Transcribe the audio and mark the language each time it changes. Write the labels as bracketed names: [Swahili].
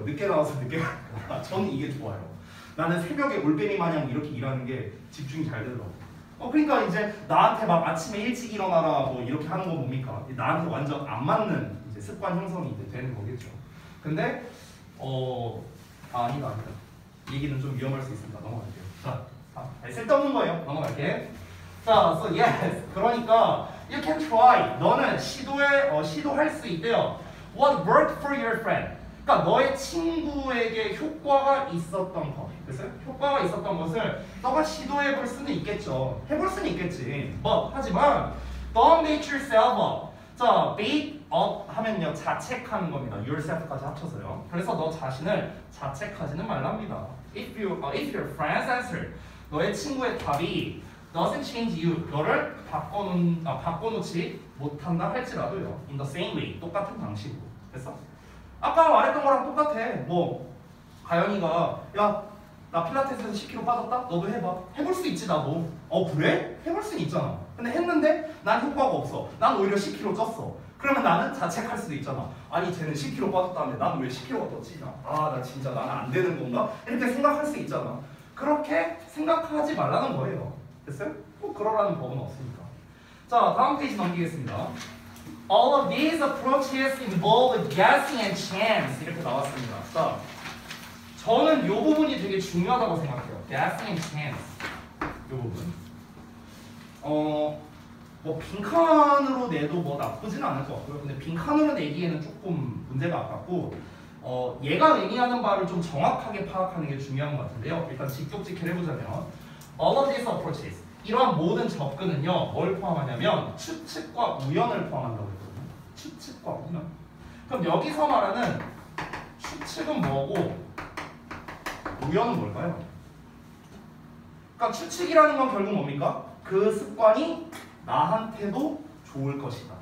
[Korean] 늦게 나와서 늦게 가. 저는 이게 좋아요. 나는 새벽에 올빼미 마냥 이렇게 일하는 게 집중이 잘 되더라고. 그러니까 이제 나한테 막 아침에 일찍 일어나라 뭐 이렇게 하는 거 뭡니까? 나한테 완전 안 맞는 이제 습관 형성이 이제 되는 거겠죠. 근데 아니다. 얘기는 좀 위험할 수 있습니다. 넘어갈게요. 자, 쓸데없는 거예요. 넘어갈게. 자, [English] so yes. [Korean] 그러니까 [English] you can try. [Korean] 너는 시도할 수 있대요. [English] What worked for your friend? [Korean] 그러니까 너의 친구에게 효과가 있었던 것. 그래서 효과가 있었던 것을 너가 시도해 볼 수는 있겠죠. 해볼 수는 있겠지. 하지만 [English] don't beat yourself up. [Korean] 자, beat up 하면요 자책하는 겁니다. yourself까지 합쳐서요. 그래서 너 자신을 자책하지는 말랍니다. [English] If your friend's answer, [Korean] 너의 친구의 답이 [English] doesn't change you, [Korean] 너를 바꿔놓지 못한다 할지라도요. [English] In the same way, [Korean] 똑같은 방식으로. 됐어? 아까 말했던 거랑 똑같아. 가연이가 야, 나 필라테스에서 10kg 빠졌다? 너도 해봐. 해볼 수 있지 나도. 그래? 해볼 수는 있잖아. 근데 했는데 난 효과가 없어. 난 오히려 10kg 쪘어. 그러면 나는 자책할 수도 있잖아. 아니 쟤는 10kg 빠졌다는데 나는 왜 10kg가 더 찌냐? 나 진짜 나는 안 되는 건가? 이렇게 생각할 수 있잖아. 그렇게 생각하지 말라는 거예요. 됐어요? 꼭 그러라는 법은 없으니까. 자, 다음 페이지 넘기겠습니다. [English] All of these approaches involve guessing and chance. [Korean] 이렇게 나왔습니다. 자, 저는 이 부분이 되게 중요하다고 생각해요. [English] Guessing and chance. [Korean] 이 부분. 빈칸으로 내도 나쁘진 않을 것 같고요. 근데 빈칸으로 내기에는 조금 문제가 아깝고, 얘가 의미하는 바를 좀 정확하게 파악하는 게 중요한 것 같은데요. 일단 직독직해를 해보자면, [English] all of these approaches. [Korean] 이러한 모든 접근은요, 뭘 포함하냐면 추측과 우연을 포함한다고 했거든요. 추측과 우연. 그럼 여기서 말하는 추측은 뭐고 우연은 뭘까요? 그러니까 추측이라는 건 결국 뭡니까? 그 습관이 나한테도 좋을 것이다.